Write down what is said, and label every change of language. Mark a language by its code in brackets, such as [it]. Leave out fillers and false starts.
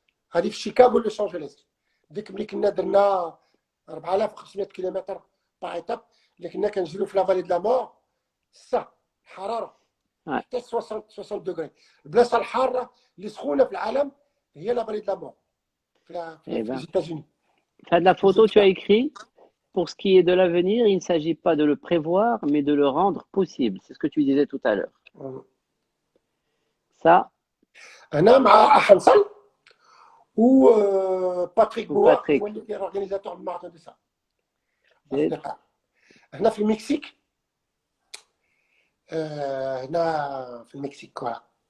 [ar] هذه في شيكاغو لوس انجلوس. ديك ملي كنا درنا 4500 كيلومتر باغ ايتاب، اللي كنا كنجريو في لافالي دو لا مور. الحراره حتى 60 دوغري. البلاصه الحاره اللي سخونه في العالم هي لافالي دو لا مور في les États-Unis. [fr] Fin de la photo, tu as écrit: pour ce qui est de l'avenir, il ne s'agit pas de le prévoir, mais de le rendre possible. C'est ce que tu disais tout à l'heure. Ça. [ar] أنا مع أحمد و باتريك بوا، هو اللي كان اورغانيزاتور الماراثون دو سا. هنا في المكسيك. هنا في المكسيك فوالا.